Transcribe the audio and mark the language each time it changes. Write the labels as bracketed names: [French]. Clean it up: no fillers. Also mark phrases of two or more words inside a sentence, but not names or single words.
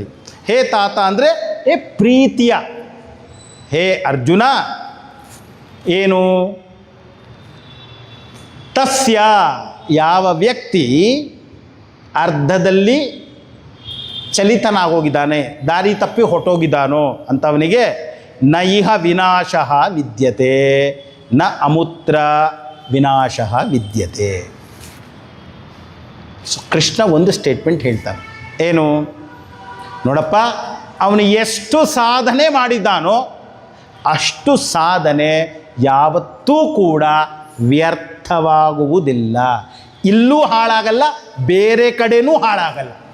[Kannada] ಹೇ ತಾತ ಅಂದರೆ ಹೇ ಪ್ರೀತಿಯ. ಹೇ ಅರ್ಜುನ ಏನು? ತಸ್ಯ ಯಾವ ವ್ಯಕ್ತಿ ಅರ್ಧದಲ್ಲಿ ಚಲಿತನಾಗೋಗಿದ್ದಾನೆ, ದಾರಿ ತಪ್ಪಿ ಹೊಟ್ಟೋಗಿದ್ದಾನೋ ಅಂಥವನಿಗೆ [Sanskrit] ನ ಇಹ ವಿನಾಶ ವಿದ್ಯತೆ ನ ಅಮೂತ್ರ ವಿನಾಶ ವಿದ್ಯತೆ. [Kannada] ಸೊ ಕೃಷ್ಣ ಒಂದು ಸ್ಟೇಟ್ಮೆಂಟ್ ಹೇಳ್ತಾನೆ. ಏನು? ನೋಡಪ್ಪ, ಅವನು ಎಷ್ಟು ಸಾಧನೆ ಮಾಡಿದ್ದಾನೋ ಅಷ್ಟು ಸಾಧನೆ ಯಾವತ್ತೂ ಕೂಡ ವ್ಯರ್ಥವಾಗುವುದಿಲ್ಲ. ಇಲ್ಲೂ ಹಾಳಾಗಲ್ಲ, ಬೇರೆ ಕಡೆನೂ ಹಾಳಾಗಲ್ಲ.